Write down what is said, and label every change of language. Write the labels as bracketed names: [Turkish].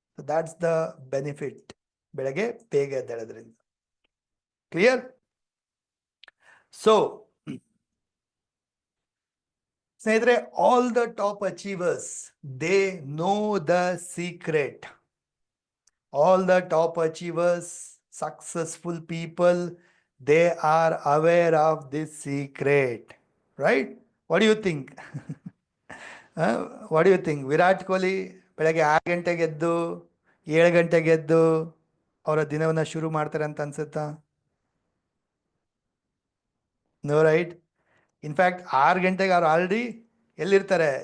[English] that's the benefit [Kannada] ಬೆಳಗ್ಗೆ ಬೇಗ ಎದ್ದೇಳೋದ್ರಿಂದ. [English] Clear? So ಸ್ನೇಹಿತರೆ, all the top achievers they know the secret. All the top achievers, successful people, they are aware of this secret, right? What do you think? What do you think? [Kannada] Virat Kohli ಬೆಳಗ್ಗೆ 6 ಗಂಟೆಗೆ ಎದ್ದು 7 ಗಂಟೆಗೆ ಎದ್ದು ಅವರ ದಿನವನ್ನು ಶುರು ಮಾಡ್ತಾರೆ ಅಂತ ಅನ್ಸುತ್ತಾ? [English] No, right? [Kannada] ಇನ್ಫ್ಯಾಕ್ಟ್ 6 ಗಂಟೆಗೆ ಅವ್ರು ಆಲ್ರೆಡಿ ಎಲ್ಲಿರ್ತಾರೆ?